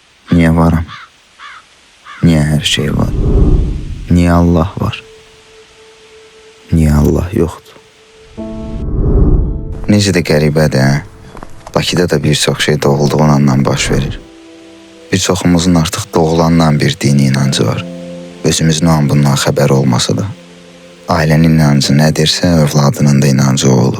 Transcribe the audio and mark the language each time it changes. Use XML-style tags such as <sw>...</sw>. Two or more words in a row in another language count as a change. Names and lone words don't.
<tr>Niye varım? Niye her şey var? Niye Allah var?</tr> <az>Niye Allah yoxdur? Necə də qəribədir, hə? Bakıda da bir çox şey doğulduğun andan baş verir. Bir çoxumuzun artıq doğulandan bir dini inancı var. Özümüzün o an bundan xəbər olmasa da. Ailənin inancı nədirsə, övladının da inancı o olur.</az>